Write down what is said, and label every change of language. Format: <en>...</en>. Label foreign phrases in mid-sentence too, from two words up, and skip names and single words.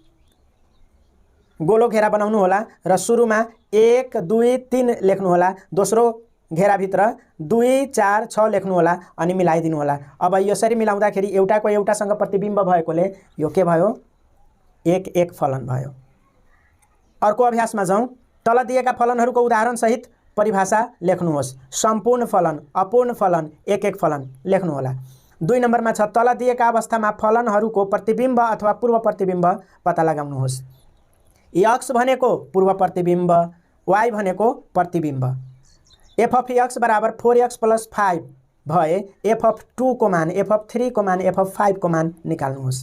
<ne>गोलो घेरा बनाउनु होला र सुरुमा 1 2 3 लेख्नु होला, दोस्रो घेराभित्र 2 4 6 लेख्नु होला अनि मिलाइदिनु होला। अब यसरी मिलाउँदाखेरि एउटाको एउटासँग प्रतिबिम्ब भएकोले यो के भयो, एक फलन भयो। अर्को अभ्यासमा जाउँ, तल दिएका फलनहरूको उदाहरण सहित परिभाषा लेख्नुहोस्। सम्पूर्ण फलन, अपूर्ण फलन, एक फलन लेख्नु होला। 2 नम्बरमा छ, तल दिएका अवस्थामा फलनहरूको प्रतिबिम्ब अथवा पूर्व प्रतिबिम्ब पत्ता लगाउनुहोस्। x भनेको पूर्व प्रतिबिम्ब, y भनेको प्रतिबिम्ब। f अफ x बराबर 4x + 5 भए f अफ 2 को मान, f अफ 3 को मान, f अफ 5 को मान निकाल्नुहोस्।</ne>